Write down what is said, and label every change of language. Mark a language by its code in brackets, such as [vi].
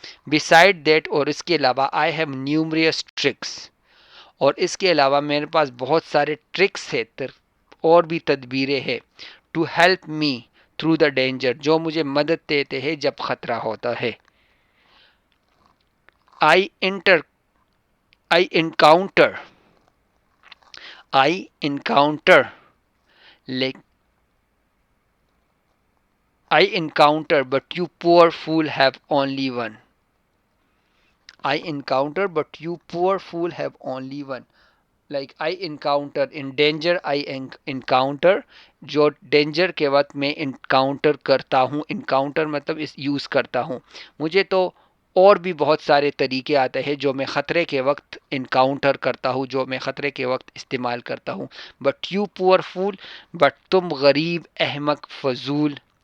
[en] besides that, [ur] اور اس کے علاوہ [en] I have numerous tricks, [ur] اور اس کے علاوہ میرے پاس بہت سارے ٹرکس ہے، اور بھی تدبیریں ہیں. [en] to help me through the danger, [ur] جو مجھے مدد دیتے ہیں جب خطرہ ہوتا ہے. [en] I inter I encounter I encounter I encounter, but you poor fool have only one. I encounter, but you poor fool have only one. Like I encounter in danger, I encounter. [ur] جو ڈینجر کے وقت میں encounter کرتا ہوں، encounter مطلب اس use کرتا ہوں. مجھے تو اور بھی بہت سارے طریقے آتے ہیں جو میں خطرے کے وقت انکاؤنٹر کرتا ہوں، جو میں خطرے کے وقت استعمال کرتا ہوں. [en] but you poor fool, [ur] بٹ تم غریب احمق فضول.